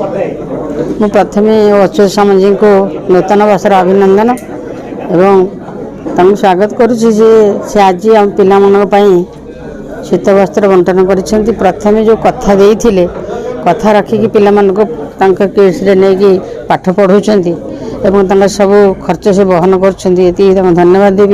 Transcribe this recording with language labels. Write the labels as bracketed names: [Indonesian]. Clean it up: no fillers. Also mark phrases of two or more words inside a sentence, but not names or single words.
[Odia] ପ୍ରଥମ ଅଚ୍ୟୁତ ସାମନ୍ତ ଜୀ କୋ ନୂତନ ବର୍ଷର ଅଭିନନ୍ଦନ ଏବଂ ତାଙ୍କୁ ସ୍ୱାଗତ କରୁଛି ଯେ ସେ ଆଜି ଆମ ପିଲାମାନଙ୍କ ପାଇଁ ଶୀତ ବସ୍ତ୍ର ବଣ୍ଟନ କରିଛନ୍ତି। ପ୍ରଥମେ ଯେଉଁ କଥା ଦେଇଥିଲେ, କଥା ରଖିକି ପିଲାମାନଙ୍କୁ ତାଙ୍କ କିଟ୍ସରେ ନେଇକି ପାଠ ପଢ଼ାଉଛନ୍ତି ଏବଂ ତାଙ୍କର ସବୁ ଖର୍ଚ୍ଚ ସେ ବହନ କରୁଛନ୍ତି। ଏତିକି ତାଙ୍କୁ ଧନ୍ୟବାଦ ଦେବି।